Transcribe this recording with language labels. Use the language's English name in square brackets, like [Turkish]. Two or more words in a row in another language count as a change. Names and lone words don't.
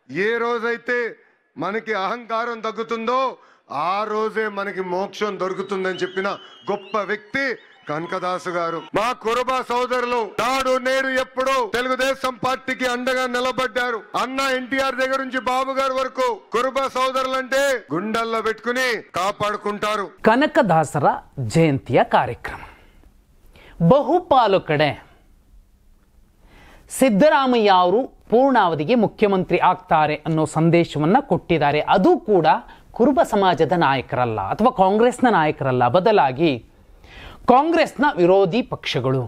[Telugu] ఏ రోజైతే మనకి అహంకారం తగ్గుతుందో ఆ రోజే మనకి మోక్షం దొరుకుతుందని చెప్పిన గొప్ప వ్యక్తి కనకదాసు గారు. మా కురుబ సోదరులు నాడు నేడు ఎప్పుడు తెలుగుదేశం పార్టీకి అండగా నిలబడ్డారు. అన్న ఎన్టీఆర్ దగ్గర నుంచి బాబు గారి వరకు కురుబ సోదరులంటే గుండెల్లో పెట్టుకుని కాపాడుకుంటారు. [Kannada] ಕನಕದಾಸರ ಜಯಂತಿಯ ಕಾರ್ಯಕ್ರಮ ಬಹುಪಾಲು ಕಡೆ ಸಿದ್ದರಾಮಯ್ಯ ಅವರು ಪೂರ್ಣಾವಧಿಗೆ ಮುಖ್ಯಮಂತ್ರಿ ಆಗ್ತಾರೆ ಅನ್ನೋ ಸಂದೇಶವನ್ನ ಕೊಟ್ಟಿದ್ದಾರೆ. ಅದು ಕೂಡ ಕುರುಬ ಸಮಾಜದ ನಾಯಕರಲ್ಲ ಅಥವಾ ಕಾಂಗ್ರೆಸ್ನ ನಾಯಕರಲ್ಲ, ಬದಲಾಗಿ ಕಾಂಗ್ರೆಸ್ನ ವಿರೋಧಿ ಪಕ್ಷಗಳು.